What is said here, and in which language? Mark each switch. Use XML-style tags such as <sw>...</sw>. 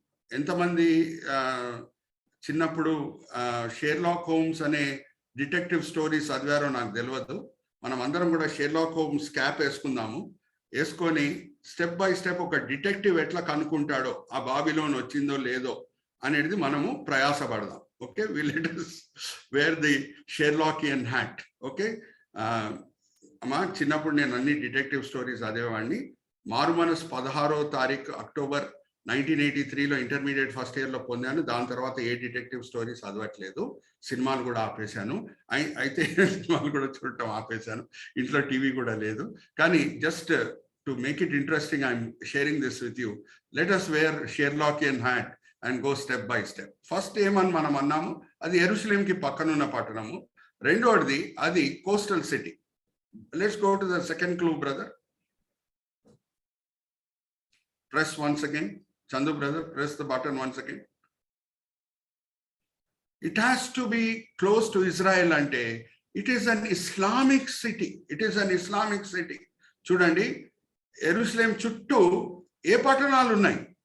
<te>ఎంతమంది చిన్నప్పుడు Sherlock Holmes అనే డిటెక్టివ్ స్టోరీస్ చదివారో నాకు తెలియదు. మనం అందరం కూడా షెర్లాక్ హోమ్స్ క్యాప్ వేసుకుందాము. వేసుకొని</te> <en>step by step</en> <te>ఒక డిటెక్టివ్ ఎట్లా కనుక్కుంటాడో ఆ బాబిలోన్ వచ్చిందో లేదో అనేది మనము ప్రయాసపడదాం.</te> <en>Okay, we let us wear the Sherlockian hat.</en> <te>Okay అమ్మా, చిన్నప్పుడు నేను అన్ని డిటెక్టివ్ స్టోరీస్ చదివేవాడిని. మారుమనస్ 16వ తారీఖు అక్టోబర్ 1983లో ఇంటర్మీడియట్ ఫస్ట్ ఇయర్లో పొందాను. దాని తర్వాత ఏ డిటెక్టివ్ స్టోరీస్ చదవట్లేదు. సినిమాలు కూడా ఆపేశాను. అయితే సినిమాలు కూడా చూడటం ఆపేశాను. ఇంట్లో టీవీ కూడా లేదు.</te> <en>కానీ just to make it interesting I'm sharing this with you. Let us wear Sherlockian hat and go step by step.</en> <te>First ఏమని మనం అన్నాము, అది యెరూషలేంకి పక్కనున్న పట్టణము. రెండోది అది coastal city.</te> <en>Let's go to the second clue brother. Press once again. Chandu brother, press the button once again. It has to be close to Israel ante it is an Islamic city. It is an Islamic city.</en> <te>చూడండి, యెరూషలేం చుట్టూ ఏ పట్టణాలు ఉన్నాయి?</te>